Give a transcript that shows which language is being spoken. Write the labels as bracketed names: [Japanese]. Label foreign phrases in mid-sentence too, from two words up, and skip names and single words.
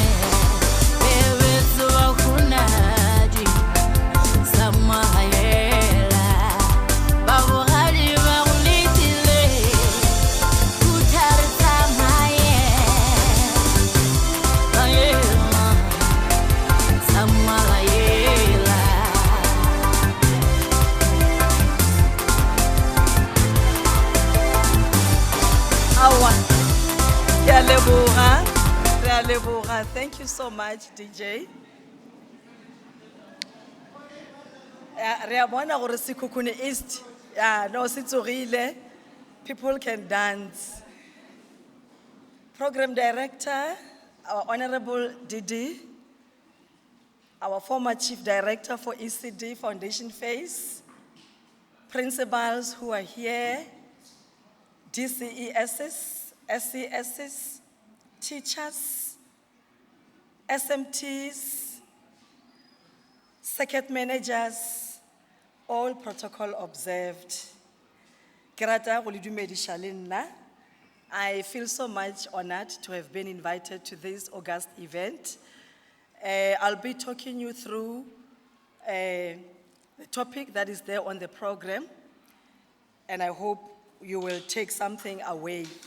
[Northern Sotho] Bebe tuwa kunali, Sama Layela, babogani bagulitile, utartamaye. Layela, Sama Layela. Awa. Ke a leboga, re a leboga. [English] Thank you so much, DJ. [Northern Sotho] Re a bona gore Sekhukhune East, no se tsogile. [English] People can dance. Program Director, our Honorable Didi, our former Chief Director for ECD Foundation Phase, principals who are here, DCESs, SCSs, teachers, SMTs, circuit managers, all protocol observed. [Northern Sotho] Ke rata go le dumediša le nna. [English] I feel so much honored to have been invited to this August event. I'll be talking you through the topic that is there on the program, and I hope you will take something away.